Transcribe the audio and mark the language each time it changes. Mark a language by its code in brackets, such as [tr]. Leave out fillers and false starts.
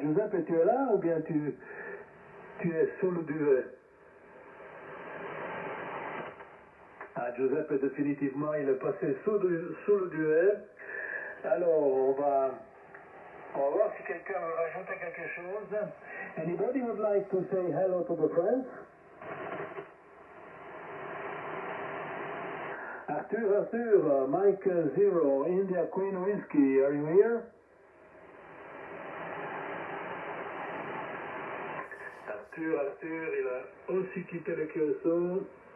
[fr] Giuseppe, tu es là ou bien tu es sous le duvet? Ah, Giuseppe, définitivement, il est passé sous le duvet. Alors, on va voir si quelqu'un veut rajouter quelque chose. [en] Anybody would like to say hello to the friends? Arthur, Mike Zero, India Queen Whiskey, are you here? [fr] Arthur, il a aussi quitté le QSO.